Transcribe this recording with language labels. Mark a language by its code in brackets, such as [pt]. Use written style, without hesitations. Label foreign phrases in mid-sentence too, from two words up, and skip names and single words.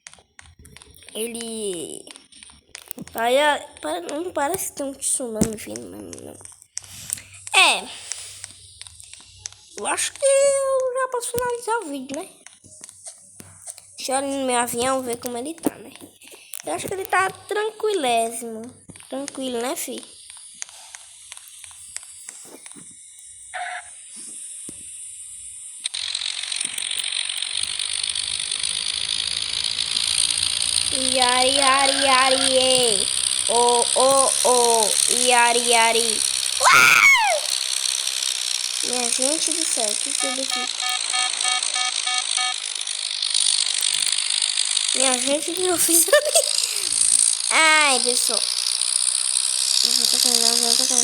[pt] Ele não parece ter um tsunami vindo, não. Eu acho que eu já posso finalizar o vídeo, né? Deixa eu olhar no meu avião ver como ele tá, né? Eu acho que ele tá tranquilésimo. Tranquilo, né, fi? Yari, yari, yari, yay. Oh, oh, oh. Yari, yari. Uau! Minha gente do céu, que tudo aqui. Minha gente, o que eu fiz ali? Ai, pessoal. Não tô caindo.